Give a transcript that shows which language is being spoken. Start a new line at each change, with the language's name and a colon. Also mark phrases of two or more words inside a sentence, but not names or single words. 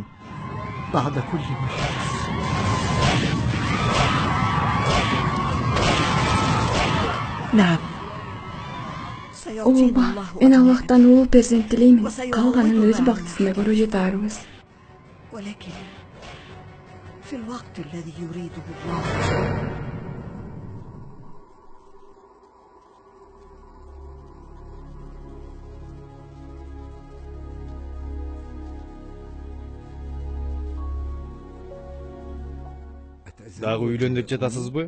Arabic: بعد كل ما حدث نعم
Kyrgyz: Ооба, мен Аллахтан уул перзент тилеймин. Калганын өз бактысында көрө жетарбыз.
Arabic: ولكن في الوقت الذي يريده الله.
Kyrgyz: Дагы үйлөн деп жатасызбы?